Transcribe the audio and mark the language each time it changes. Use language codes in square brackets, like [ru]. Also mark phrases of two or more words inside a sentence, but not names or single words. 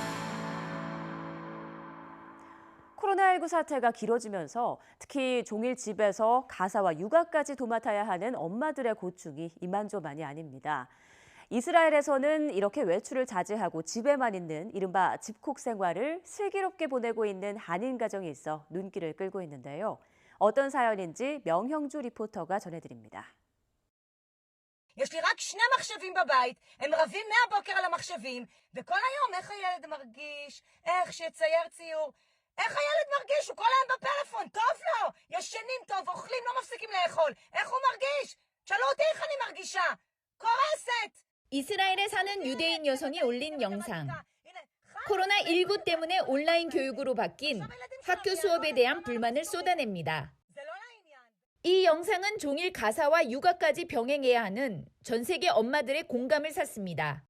[ko] 코로나19 사태가 길어지면서 특히 종일 집에서 가사와 육아까지 도맡아야 하는 엄마들의 고충이 이만저만이 아닙니다. 이스라엘에서는 이렇게 외출을 자제하고 집에만 있는 이른바 집콕 생활을 슬기롭게 보내고 있는 한인 가정이 있어 눈길을 끌고 있는데요. 어떤 사연인지 명형주 리포터가 전해드립니다. [he] יש לי רק 2 מחשבים בבית, הם רבים מהבוקר על המחשבים, וכל היום איך הילד מרגיש, איך שיצייר ציור, איך הילד מרגיש, הוא כל היום בפלאפון, טוב לו, ישנים טוב, אוכלים, לא מפסיקים לאכול, איך הוא מרגיש? שאלו אותי איך אני מרגישה, קורסת. [ko] 이스라엘에 사는 유대인 여성이 올린 영상. 코로나19 때문에 온라인 교육으로 바뀐 학교 수업에 대한 불만을 쏟아냅니다. 이 영상은 종일 가사와 육아까지 병행해야 하는 전 세계 엄마들의 공감을 샀습니다.